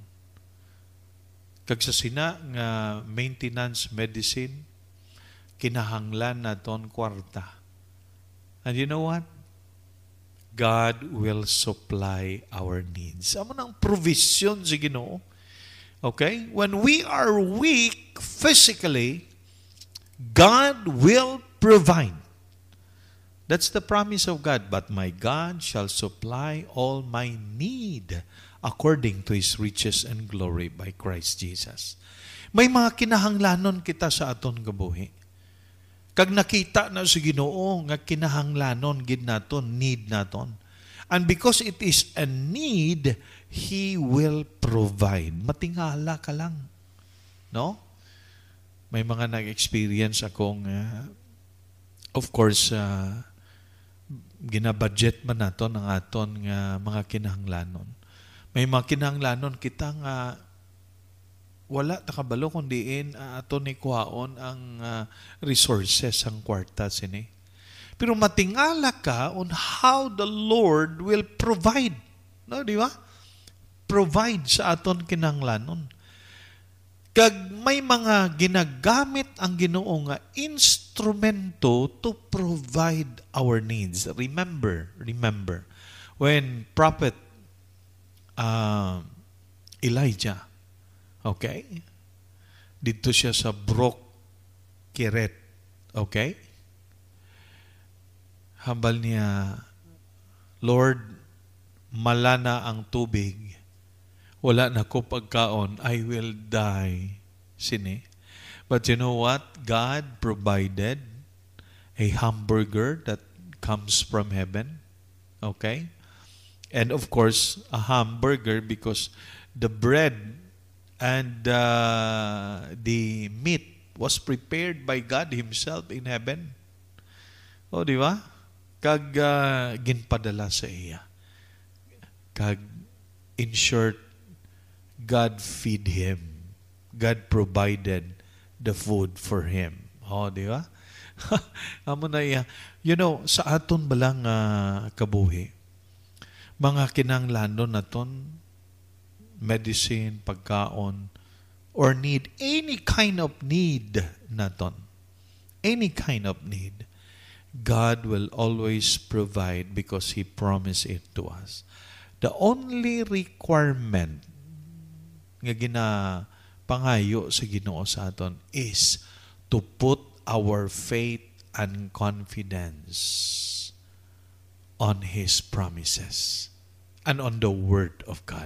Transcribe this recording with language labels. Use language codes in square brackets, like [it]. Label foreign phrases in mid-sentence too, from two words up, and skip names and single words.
[hil] Kag sa sina nga [en] maintenance medicine, [hil] kinahanglan naton kwarta. [en] And you know what? God will supply our needs. [hil] Amo nang provision sa Ginoo. Okay? [en] When we are weak physically, God will provide. That's the promise of God. But my God shall supply all my need according to His riches and glory by Christ Jesus. [hil] May mga kinahanglanon kita sa aton kabuhi. Kag nakita na sa Ginoo nga kinahanglanon gid naton, need naton. [en] And because it is a need, He will provide. [hil] Matingala ka lang. No? May mga nag-experience akong, [en] of course, [hil] ginabudget man naton ang aton nga mga kinahanglanon. May mga kinahanglanon kita nga wala takabalo kundiin aton ni kuhaon ang resources ang kwarta sini. Pero matingala ka [en] on how the Lord will provide. [hil] No, di ba? Provide sa aton kinahanglanon. Kag may mga ginagamit ang Ginoo nga instrumento [en] to provide our needs. Remember, when Prophet Elijah, [hil] okay, dito siya sa Brook Kiret, okay, hambal niya, Lord, malana ang tubig, wala na ko pagkaon, [en] I will die. Sini. But you know what? God provided a hamburger that comes from heaven. Okay? And of course, a hamburger because the bread and the meat was prepared by God Himself in heaven. [hil] O, di ba? Kag ginpadala sa iya. Kag, [en] in short, God feed him. God provided the food for him. [hil] O, di ba? Amo na iya. [en] You know, [hil] sa aton balang kabuhi, mga kinahanglanon naton, medicine, pagkaon, [en] or need, any kind of need naton, any kind of need, God will always provide because He promised it to us. The only requirement [hil] nga ginapangayo sa Ginoo sa aton [en] is to put our faith and confidence on His promises and on the Word of God.